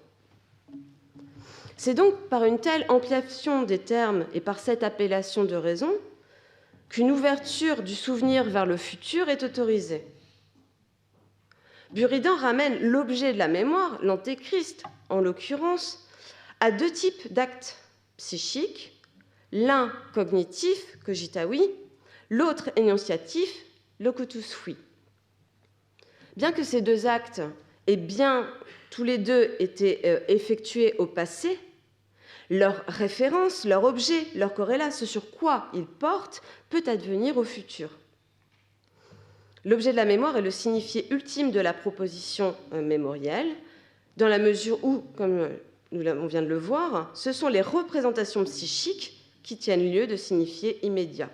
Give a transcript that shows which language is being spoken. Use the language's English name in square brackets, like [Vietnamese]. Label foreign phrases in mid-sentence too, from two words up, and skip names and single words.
[French] C'est donc par une telle ampliation des termes et par cette appellation de raison qu'une ouverture du souvenir vers le futur est autorisée. Buridan ramène l'objet de la mémoire, l'antéchrist en l'occurrence, à deux types d'actes psychiques, l'un cognitif, [Latin] cogita oui, [French] l'autre énonciatif, [Latin] locutus fui. [French] Bien que ces deux actes aient bien tous les deux été effectués au passé, leur référence, leur objet, leur corrélat, ce sur quoi ils portent, peut advenir au futur. L'objet de la mémoire est le signifié ultime de la proposition mémorielle, dans la mesure où, comme on vient de le voir, ce sont les représentations psychiques qui tiennent lieu de signifiés immédiats.